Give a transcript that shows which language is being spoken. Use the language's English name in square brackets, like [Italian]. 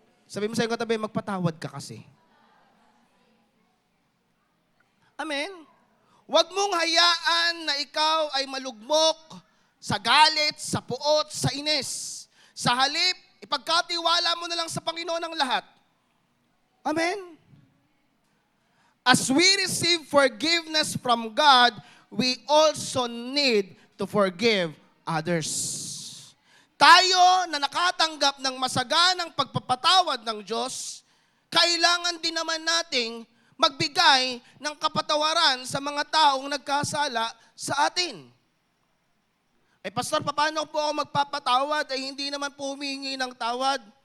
[Filipino] Sabi mo sa iyong katabi, magpatawad ka kasi. Amen? Huwag mong hayaan na ikaw ay malugmok sa galit, sa puot, sa inis. Sa halip, ipagkatiwala mo na lang sa Panginoon ang lahat. Amen? [English] As we receive forgiveness from God, we also need to forgive others. [Filipino] Tayo na nakatanggap ng masaganang pagpapatawad ng Diyos, kailangan din naman nating magbigay ng kapatawaran sa mga taong nagkasala sa atin. Pastor, paano po ako magpapatawad? Hindi naman po humingi ng tawad.